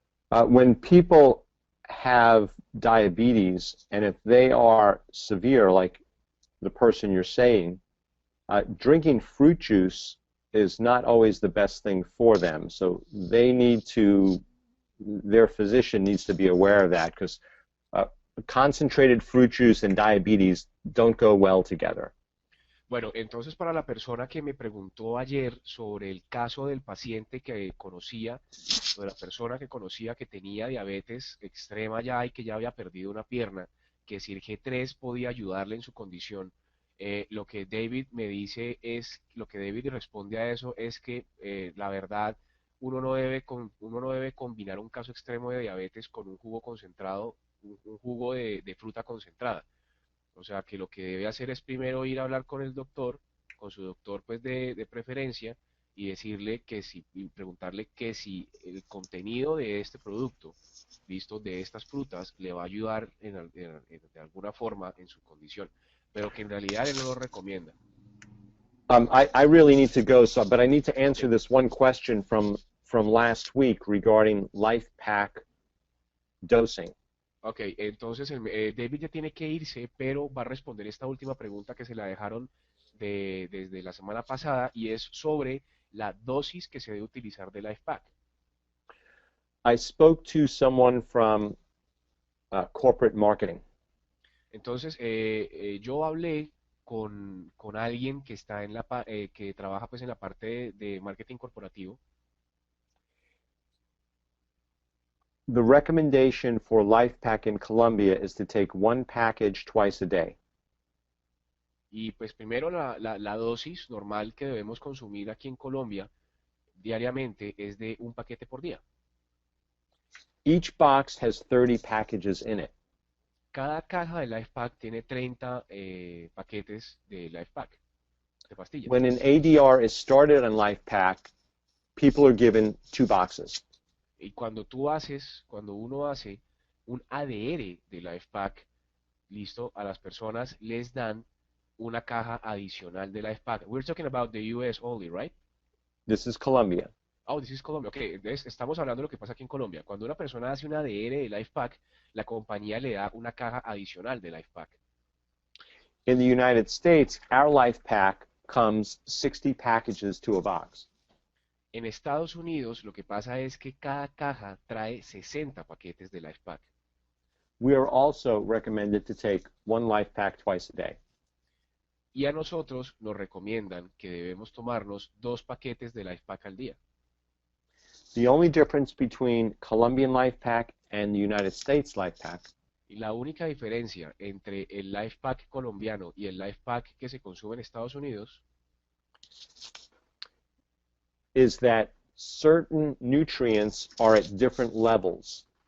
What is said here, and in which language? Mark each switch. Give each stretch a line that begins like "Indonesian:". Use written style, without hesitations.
English: When people have diabetes, and if they are severe, like the person you're saying, drinking fruit juice is not always the best thing for them. So they need to, their physician needs to be aware of that, because concentrated fruit juice and diabetes don't go well together.
Spanish: Bueno, entonces para la persona que me preguntó ayer sobre el caso del paciente que conocía, o de la persona que conocía que tenía diabetes extrema ya y que ya había perdido una pierna, que si el G3 podía ayudarle en su condición, lo que David me dice es, lo que David responde a eso es que la verdad uno no debe combinar un caso extremo de diabetes con un jugo concentrado, un jugo de fruta concentrada. O sea, que lo que debe hacer es primero ir a hablar con el doctor, con su doctor pues de preferencia, y decirle que si, y preguntarle que si el contenido de este producto, listo, de estas frutas, le va a ayudar de alguna forma en su condición, pero que en realidad él no lo recomienda.
English: I really need to go, so but I need to Ok, answer this one question from last week regarding LifePak dosing.
Spanish: ok, entonces David ya tiene que irse, pero va a responder esta última pregunta que se la dejaron desde la semana pasada y es sobre la dosis que se debe utilizar de LifePack.
English: I spoke to someone from corporate marketing.
Spanish: Entonces, yo hablé con alguien que está que trabaja pues en la parte de marketing corporativo
English: The recommendation for LifePak in Colombia is to take one package twice a day.
Spanish: y pues primero la dosis normal que debemos consumir aquí en Colombia diariamente es de un paquete por día.
English: Each box has 30 packages in it.
Spanish: Cada caja de LifePack tiene 30 paquetes de LifePack, de pastillas.
English: When an ADR is started on LifePak, people are given 2 boxes.
Spanish: Y cuando uno hace un ADR de LifePack, listo, a las personas les dan una caja adicional de LifePack.
English: We're talking about the US only, right? This is Colombia. Oh, this is Colombia.
Spanish: Ok, entonces estamos hablando de lo que pasa aquí en Colombia. Cuando una persona hace un ADR de LifePack, la compañía le da una caja adicional de LifePack.
English: In the United States, our LifePak comes 60 packages to a box.
Spanish: En Estados Unidos, lo que pasa es que cada caja trae 60 paquetes de LifePack.
English: We are also recommended to take one LifePak twice a day.
Spanish: Y a nosotros nos recomiendan que debemos tomarnos 2 paquetes de LifePack al día.
English: The only difference between Colombian LifePak and the United States LifePak
Spanish: Y la única diferencia entre el LifePack colombiano y el LifePack que se consume en Estados Unidos
English: is that certain nutrients are at different levels.